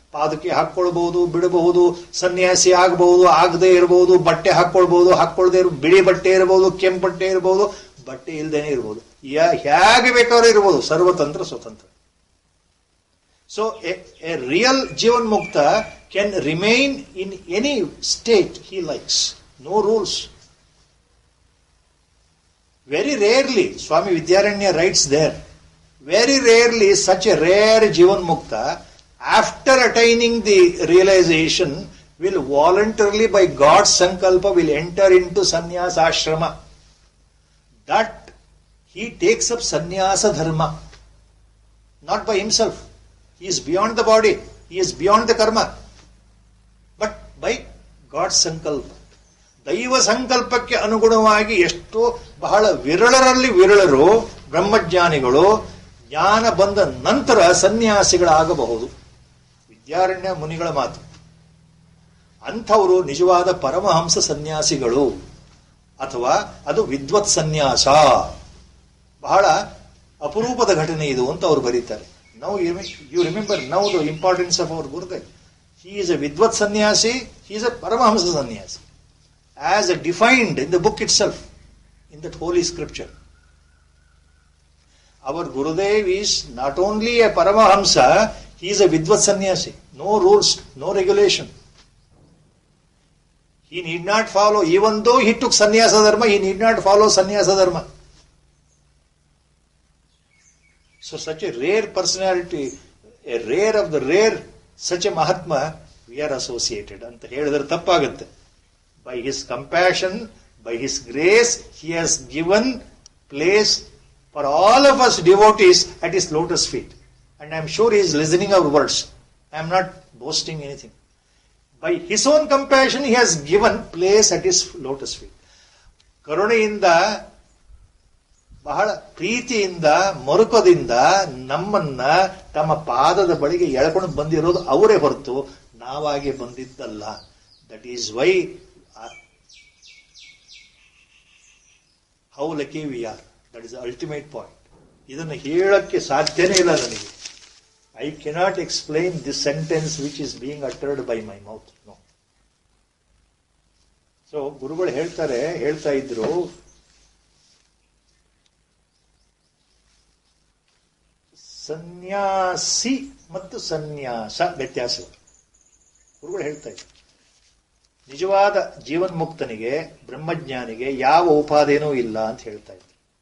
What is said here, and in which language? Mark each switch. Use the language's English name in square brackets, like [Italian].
[Kannada] ಪಾದಕ್ಕೆ ಹಾಕ್ಕೊಳ್ಬಹುದು, ಬಿಡಬಹುದು, ಸನ್ಯಾಸಿ ಆಗಬಹುದು, ಆಗದೆ ಇರಬಹುದು, ಬಟ್ಟೆ ಹಾಕ್ಕೊಳ್ಬಹುದು, ಹಾಕ್ಕೊಳ್ದೇ ಇರಬಹುದು, ಬಿಳಿ ಬಟ್ಟೆ ಇರಬಹುದು, ಕೆಂಪು ಬಟ್ಟೆ ಇರಬಹುದು, ಬಟ್ಟೆ ಇಲ್ಲದೇನೆ ಇರಬಹುದು, ಹೇಗೆ ಬೇಕಾದ್ರೂ ಇರಬಹುದು, ಸರ್ವತಂತ್ರ ಸ್ವತಂತ್ರ. [English] So a real Jivan Mukta can remain in any state he likes, no rules. Very rarely, Swami Vidyaranya writes there, very rarely such a rare Jivan Mukta, after attaining the realization, will voluntarily by God's sankalpa will enter into sannyasa ashrama. That he takes up sannyasa dharma, not by himself. He is beyond the body, he is beyond the karma, but by God's sankalpa. [Kannada] ದೈವ ಸಂಕಲ್ಪಕ್ಕೆ ಅನುಗುಣವಾಗಿ ಎಷ್ಟೋ ಬಹಳ ವಿರಳರಲ್ಲಿ ವಿರಳರು ಬ್ರಹ್ಮಜ್ಞಾನಿಗಳು ಜ್ಞಾನ ಬಂದ ನಂತರ ಸನ್ಯಾಸಿಗಳಾಗಬಹುದು. ವಿದ್ಯಾರಣ್ಯ ಮುನಿಗಳ ಮಾತು. ಅಂಥವರು ನಿಜವಾದ ಪರಮಹಂಸ ಸನ್ಯಾಸಿಗಳು, ಅಥವಾ ಅದು ವಿದ್ವತ್ ಸನ್ಯಾಸ. ಬಹಳ ಅಪರೂಪದ ಘಟನೆ ಇದು ಅಂತ ಅವರು ಬರೀತಾರೆ. [English] Now you remember now the importance of our Gurudev. He is a Vidvat Sannyasi, he is a Paramahamsa Sannyasi, as defined in the book itself, in that holy scripture. Our Gurudev is not only a Paramahamsa, he is a Vidvat Sannyasi. No rules, no regulation. He need not follow, even though he took Sannyasa Dharma, he need not follow Sannyasa Dharma. So such a rare personality, a rare of the rare, such a Mahatma, we are associated. [Kannada] ಅಂತ ಹೇಳಿದ್ರೆ ತಪ್ಪಾಗುತ್ತೆ. [English] By his compassion, by his grace, he has given place for all of us devotees at his lotus feet. And I am sure he is listening our words. I am not boasting anything. By his own compassion, he has given place at his lotus feet. [Kannada] ಕರುಣೆಯಿಂದ, ಬಹಳ ಪ್ರೀತಿಯಿಂದ, ಮರುಕದಿಂದ ನಮ್ಮನ್ನ ತಮ್ಮ ಪಾದದ ಬಳಿಗೆ ಎಳ್ಕೊಂಡು ಬಂದಿರೋದು ಅವರೇ ಹೊರತು ನಾವಾಗೆ ಬಂದಿದ್ದಲ್ಲ. [English] That is why how lucky we are. That is the ultimate point. [Kannada] ಇದನ್ನು ಹೇಳಕ್ಕೆ ಸಾಧ್ಯನೇ ಇಲ್ಲ ನನಗೆ. [English] I cannot explain this sentence which is being uttered by my mouth. No. [Kannada] So ಗುರುಗಳು ಹೇಳ್ತಾ ಇದ್ರು, ಸನ್ಯಾಸಿ ಮತ್ತು ಸನ್ಯಾಸ ವ್ಯತ್ಯಾಸ. ಗುರುಗಳು ಹೇಳ್ತಾ ಇದ್ರು, ನಿಜವಾದ ಜೀವನ್ಮುಕ್ತನಿಗೆ, ಬ್ರಹ್ಮಜ್ಞಾನಿಗೆ ಯಾವ ಉಪಾದೇನೂ ಇಲ್ಲ ಅಂತ ಹೇಳ್ತಾ ಇದ್ರು.